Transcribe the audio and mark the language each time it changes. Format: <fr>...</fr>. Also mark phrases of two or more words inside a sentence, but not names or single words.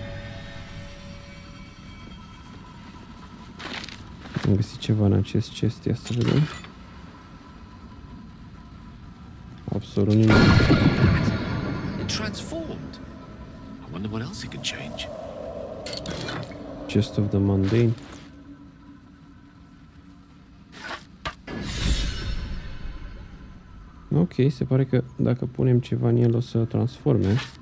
<en>Am găsit ceva în acest chest, ia să vedem.</en> <ro>Absolut nimic.</ro> <en>It transformed. I wonder what else it can change. Chest of the mundane.</en> <ro>Ok, se pare că dacă punem ceva în el o să transforme.</ro>